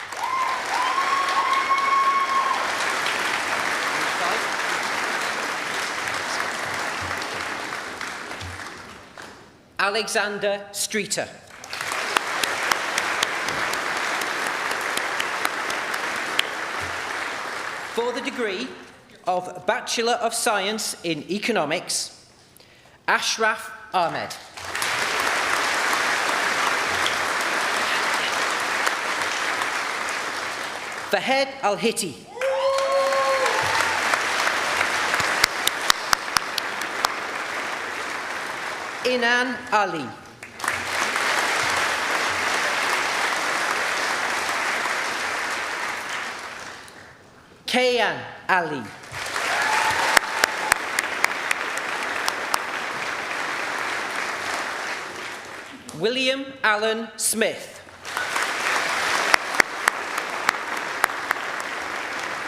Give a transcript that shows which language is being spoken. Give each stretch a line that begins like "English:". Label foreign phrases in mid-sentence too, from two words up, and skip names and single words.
English: Alexander Streeter. For the degree of Bachelor of Science in Economics, Ashraf Ahmed. Fahed Al-Hitti. Inan Ali. Kayan Ali. William Allen Smith.